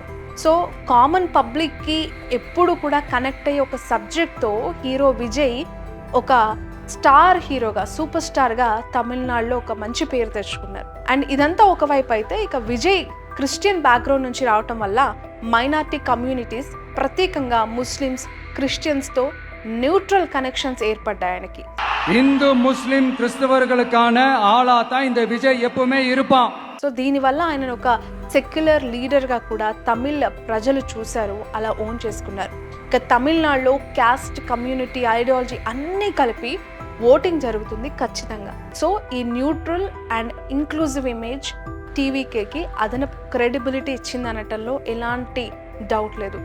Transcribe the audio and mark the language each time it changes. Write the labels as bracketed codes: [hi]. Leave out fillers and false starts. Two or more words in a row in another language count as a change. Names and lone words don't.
[te] సో [en] common public [te] ఎప్పుడు కూడా కనెక్ట్ అయ్యే ఒక సబ్జెక్ట్తో హీరో విజయ్ ఒక [en] star hero, super star [te] తమిళనాడులో ఒక మంచి పేరు తెచ్చుకున్నారు. అండ్ ఇదంతా ఒకవైపు అయితే, ఇక విజయ్ [en] Christian background [te] నుంచి రావటం వల్ల [en] minority communities, [te] ప్రత్యేకంగా ముస్లిమ్స్, క్రిస్టియన్స్తో [en] neutral connections [te] ఏర్పడ్డాయి ఆయనకి. [ta] இந்து முஸ்லிம் கிறிஸ்தவர்களுக்கான ஆளா தான் இந்த விஜய் எப்பவுமே இருப்பான். [te] సో దీనివల్ల ఆయన ఒక [en] secular leader [te] కూడా తమిళ ప్రజలు చూశారు, అలా ఓన్ చేసుకున్నారు. ఇక తమిళనాడులో [en] caste, community, ideology [te] అన్నీ కలిపి ఓటింగ్ జరుగుతుంది ఖచ్చితంగా. సో ఈ [en] neutral and inclusive image [te] టీవీకేకి అదనపు క్రెడిబిలిటీ ఇచ్చింది అనటంలో ఎలాంటి డౌట్ లేదు.